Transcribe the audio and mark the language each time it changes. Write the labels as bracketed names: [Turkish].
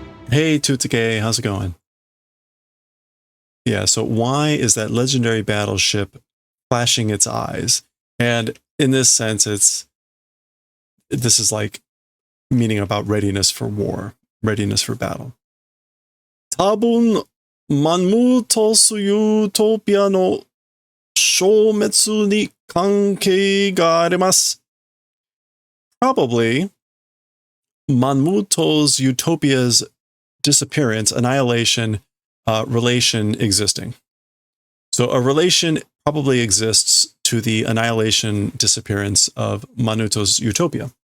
[English] Hey, Tutsuke, how's it going? Yeah, so why is that legendary battleship flashing its eyes? And in this sense, this is like meaning about readiness for war, readiness for battle. [Japanese] 多分、マンムートスユートピアの消滅に関係があります。 [English] Probably, Manmuto's utopia's disappearance, annihilation, relation existing. So a relation probably exists to the annihilation, disappearance of Manuto's utopia.